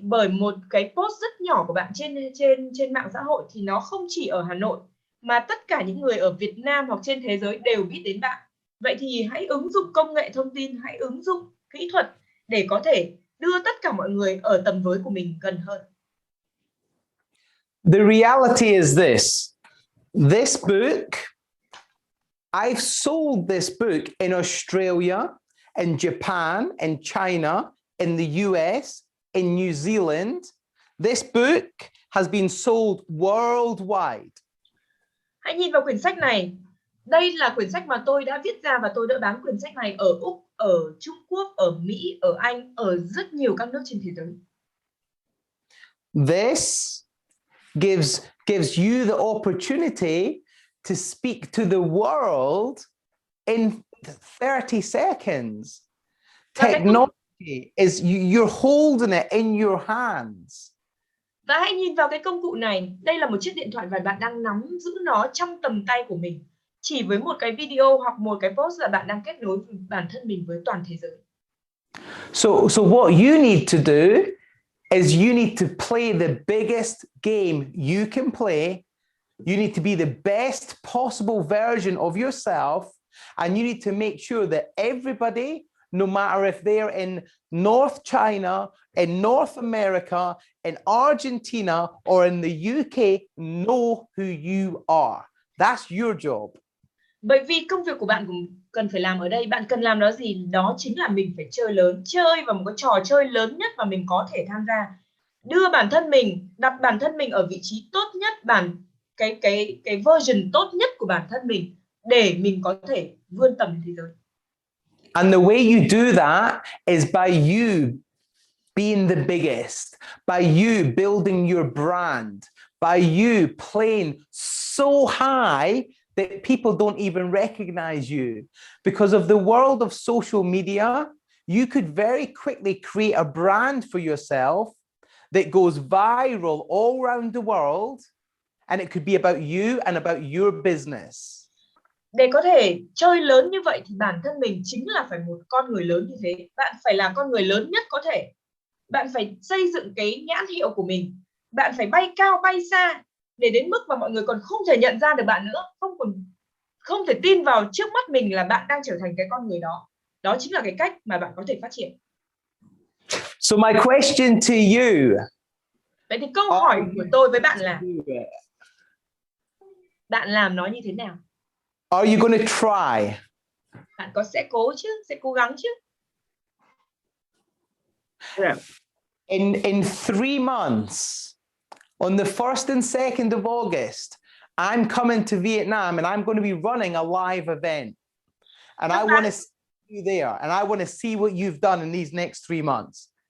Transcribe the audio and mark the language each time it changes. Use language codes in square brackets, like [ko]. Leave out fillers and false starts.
[vi] Bởi một cái post rất nhỏ của bạn trên mạng xã hội thì nó không chỉ ở Hà Nội mà tất cả những người ở Việt Nam hoặc trên thế giới đều biết đến bạn. Vậy thì hãy ứng dụng công nghệ thông tin, hãy ứng dụng kỹ thuật để có thể đưa tất cả mọi người ở tầm với của mình gần hơn. [en] The reality is this book, I've sold this book in Australia, in Japan, in China, in the US, in New Zealand. This book has been sold worldwide. [vi] Hãy nhìn vào quyển sách này. Đây là quyển sách mà tôi đã viết ra và tôi đã bán quyển sách này ở Úc, ở Trung Quốc, ở Mỹ, ở Anh, ở rất nhiều các nước trên thế giới. [en] This gives you the opportunity to speak to the world in 30 seconds. Technology is you're holding it in your hands. [vi] Và hãy nhìn vào cái công cụ này. Đây là một chiếc điện thoại và bạn đang nắm giữ nó trong tầm tay của mình. Chỉ với một cái video hoặc một cái post là bạn đang kết nối bản thân mình với toàn thế giới. [en] So what you need to do is you need to play the biggest game you can play. You need to be the best possible version of yourself, and you need to make sure that everybody, no matter if they're in North China, in North America, in Argentina, or in the UK, know who you are. That's your job. [vi] Bởi vì công việc của bạn cũng cần phải làm ở đây, bạn cần làm đó gì? Đó chính là mình phải chơi lớn, chơi vào một cái trò chơi lớn nhất mà mình có thể tham gia. Đưa bản thân mình, đặt bản thân mình ở vị trí tốt nhất, cái version tốt nhất của bản thân mình để mình có thể vươn tầm thế giới. [en] And the way you do that is by you being the biggest, by you building your brand, by you playing so high that people don't even recognize you. Because of the world of social media, you could very quickly create a brand for yourself that goes viral all around the world, and it could be about you and about your business. [vi] Để có thể chơi lớn như vậy thì bản thân mình chính là phải một con người lớn như thế. Bạn phải là con người lớn nhất có thể. Bạn phải xây dựng cái nhãn hiệu của mình. Bạn phải bay cao bay xa để đến mức mà mọi người còn không thể nhận ra được bạn nữa, không thể tin vào trước mắt mình là bạn đang trở thành cái con người đó. Đó chính là cái cách mà bạn có thể phát triển. [en] So my question to you. [vi] Vậy thì câu hỏi của tôi với bạn là bạn làm nó như thế nào? [en] Are you going to try? [vi] Bạn sẽ cố chứ, sẽ cố gắng chứ. [en] Yeah. In 3 months, on the 1st and 2nd of August, I'm coming to Vietnam and I'm going to be running a live event. And I want to see you there, and I want to see what you've done in these next 3 months.